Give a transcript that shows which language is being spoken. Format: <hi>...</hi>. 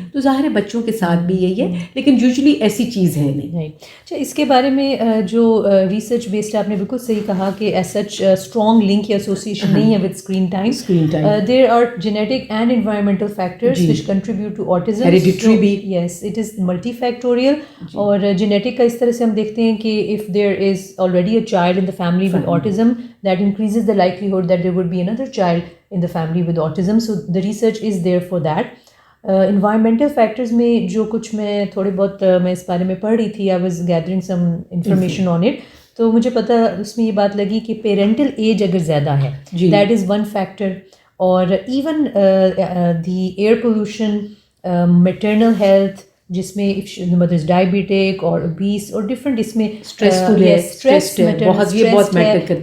<ur>تو ظاہر ہے بچوں کے ساتھ بھی یہی ہے, لیکن یوزلی ایسی چیز ہے نہیں. اچھا, اس کے بارے میں جو ریسرچ بیسڈ آپ نے بالکل صحیح کہا کہ</ur> <en>as such strong link</en> <ur>یا ایسوسیشن نہیں ہے with screen time.</ur> <en>There are genetic and environmental factors which contribute to autism. Hereditary</en> <ur>بھی.</ur> <en>Yes, it is multifactorial.</en> <ur>اور جینیٹک کا اس طرح سے ہم دیکھتے ہیں کہ</ur> <en>if there is already a child in the family with autism, that increases the likelihood that there would be another child in the family with autism. So the research is there for that.</en> <ur>Environmental factors میں جو کچھ میں تھوڑے بہت میں اس بارے میں پڑھ رہی تھی,</ur> <en>I was gathering some information on it,</en> <ur>تو مجھے پتہ اس میں یہ بات لگی کہ پیرنٹل ایج اگر زیادہ ہے,</ur> <en>That is one factor.</en> <ur>اور even the air pollution, maternal health جس میں</ur> <en>mother is diabetic</en> <ur>اور obese اور ڈفرینٹ اس میں اسٹریس بہت میٹر کرتا ہے.</ur>